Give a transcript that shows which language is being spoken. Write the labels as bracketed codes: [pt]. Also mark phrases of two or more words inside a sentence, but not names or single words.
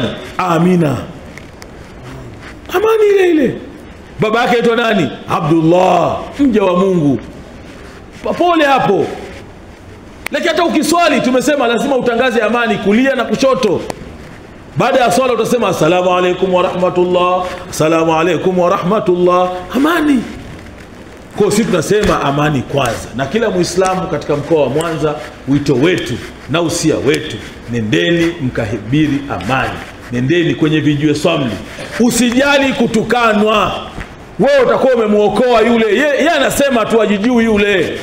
[sw] Amina. Amani ile ile. Baba yake anaitwa nani? Abdullah, mja wa Mungu. Pole hapo. Lakini hata ukiswali tumesema lazima utangaze amani kulia na kushoto. Baada ya swala utasema [ar] السلام عليكم ورحمة الله, السلام عليكم ورحمة الله, [sw] amani. Kwa sisi tunasema amani kwanza. Na kila Muislamu katika mkoa wa Mwanza, wito wetu na usia wetu, nendeni mkahubiri amani. Nendeni kwenye vijiwe swamli. Usijali kutukanwa. Wewe utakuwa umemuokoa yule. Yeye anasema tu ajijui yule.